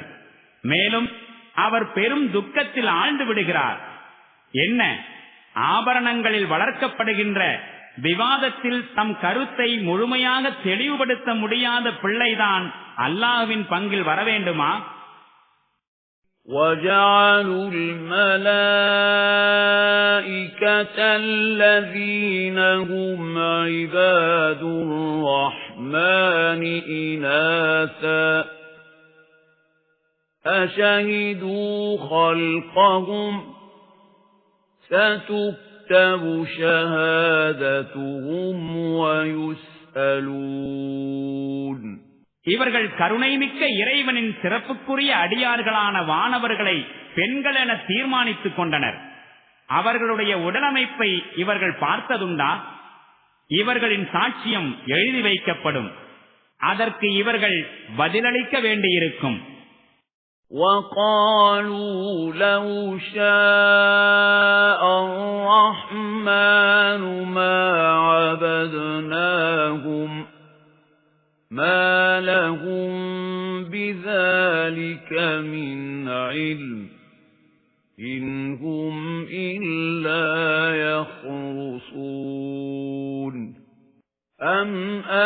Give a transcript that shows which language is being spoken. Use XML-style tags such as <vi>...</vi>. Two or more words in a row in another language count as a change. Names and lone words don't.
<ta>மேலும் அவர் பெரும் துக்கத்தில் ஆழ்ந்து விடுகிறார். என்ன, ஆபரணங்களில் வளர்க்கப்படுகின்ற விவாதத்தில் தம் கருத்தை முழுமையாக தெளிவுபடுத்த முடியாத பிள்ளைதான் அல்லாஹ்வின் பங்கில் வர வேண்டுமா?</ta> <ar>وَجَعَلُوا الْمَلَائِكَةَ الَّذِينَ هُمْ عِبَادُ الرَّحْمَنِ إِنَاثًا أَشَهِدُوا خَلْقَهُمْ سَتُكْتَبُ شَهَادَتُهُمْ وَيُسْأَلُونَ</ar> <ta>இவர்கள் கருணைமிக்க இறைவனின் சிறப்புக்குரிய அடியார்களான வானவர்களை பெண்கள் என தீர்மானித்துக் கொண்டனர். அவர்களுடைய உடலமைப்பை இவர்கள் பார்த்ததுண்டா? இவர்களின் சாட்சியம் எழுதி வைக்கப்படும். அதற்கு இவர்கள் பதிலளிக்க வேண்டியிருக்கும்.</ta> <ar>وقالوا لو شاء الرحمن ما عبدناهم ما لهم بذلك من علم إن هم إلا يخرصون أم</ar>